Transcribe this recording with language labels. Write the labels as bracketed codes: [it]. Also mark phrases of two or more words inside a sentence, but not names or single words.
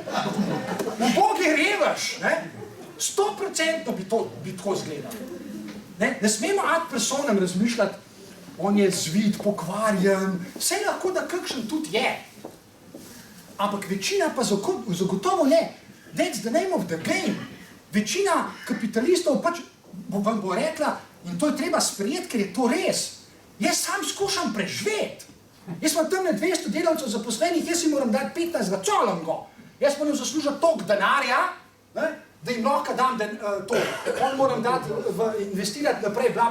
[sl] Ubogi revež, ne? 100% bi tako izgledal. Ne smemo [la] ad personam [sl] razmišljati, on je zvit, pokvarjen, vse lahko, da kakšen tudi je. Ampak večina pa zagotovo ne. [en] That's the name of the game. [sl] Večina kapitalistov pač vam bo rekla, in to je treba sprejeti, ker je to res. Jaz sam skušam preživeti. Jaz imam tam 200 delavcev zaposlenih, jaz si moram dati 15 colongo. Jaz moram zaslužiti toliko denarja, ne? Da jim lahko dam to, on moram dati, investirati naprej, bla.